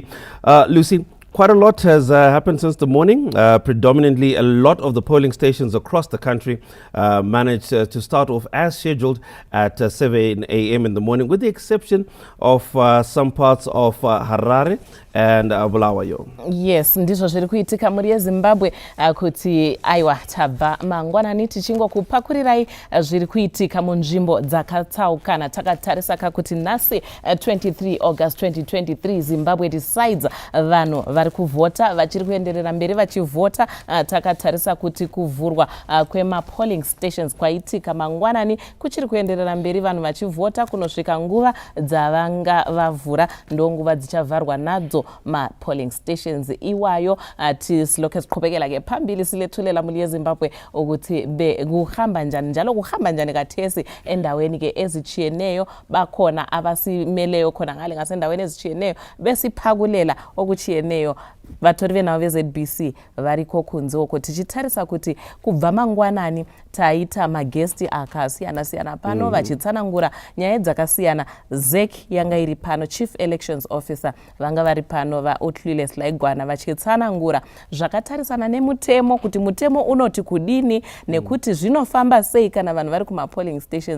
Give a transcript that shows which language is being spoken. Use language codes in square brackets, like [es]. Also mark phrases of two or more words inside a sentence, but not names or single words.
[en] Lucy, quite a lot has happened since the morning. Predominantly, a lot of the polling stations across the country managed to start off as scheduled at 7 a.m. in the morning, with the exception of some parts of Harare and Bulawayo. [sn] Yes, ndizvo zviri kuitika muri yeZimbabwe kuti aiwa tabva mangwanani tichingokupakurirai zviri kuitika munzvimbo dzakatsaukana. Takatarisa kuti nhasi 23 August 2023 [en] Zimbabwe decides, [sn] vanhu vari kuvhota vachiri kuenderera mberi vachivhota. Takatarisa kuti kuvhurwa kwemapolling stations kwaitika mangwanani kuchiri kuenderera mberi, vanhu vachivhota kunosvika nguva dzavanga vavhura ndonguva dzichavharwa nadzo ma-polling stations iwayo. [nd] Tisilokhe siqhubekela ke phambili silethulela [sn] muri yeZimbabwe [nd] ukuthi kuhamba njani njalo kuhamba njani kathesi endaweni ke ezichiyeneyo. Bakhona abasimeleyo khona ngale ngasendaweni ezichiyeneyo besiphakulela okuchiyeneyo. [sn] Vatori venavo veZBC variko kunze uko tichitarisa kuti kubva mangwanani taita magesti akasiyana-siyana pano vachitsanangura nyaya dzakasiyana. ZEC yanga iri pano, [en] Chief Elections Officer [sn] vanga vari pano, vaUtlwile Selaigwana vachitsanangura zvakatarisana nemutemo kuti mutemo unoti kudini nekuti zvinofamba sei kana vanhu vari kuma-polling stations.